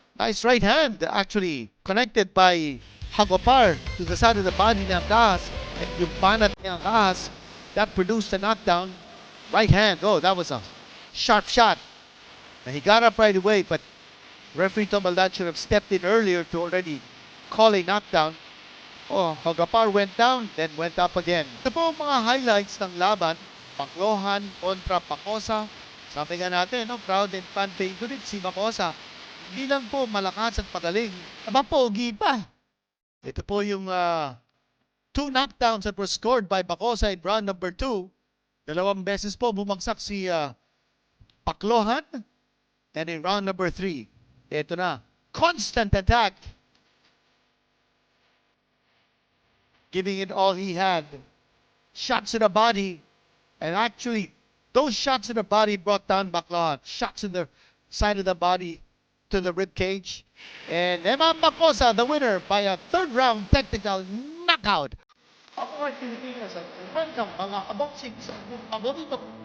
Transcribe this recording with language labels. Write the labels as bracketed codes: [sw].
[en] Nice right hand actually connected by Hagapar to the side of the body ng Ahas, and [tl] yung banat ng [en] Ahas that produced a knockdown. Right hand, oh, that was a sharp shot. And he got up right away, but referee Tomaldan should have stepped in earlier to already call a knockdown. Oh, Hagapar went down, then went up again. [tl] Ito po ang mga highlights ng laban. Paclohan kontra Pacosa. Sabi nga natin, no, [en] crowd and fan favorite [tl] si Pacosa. Hindi lang po malakas at pagaling. Pogi pa. Ito po yung [en] 2 knockdowns that were scored by Pacosa in round number 2. [tl] Dalawang beses po bumagsak si Paclohan. [en] And in round number 3, [tl] ito na, [en] constant attack. Giving it all he had. Shots in the body. And actually, those shots in the body brought down Bakbakan. Shots in the side of the body to the rib cage. And Eman Pacosa, the winner by a third round technical knockout. [tl] Ako ay Pilipinas at welcome mga kaboksing sa paborito.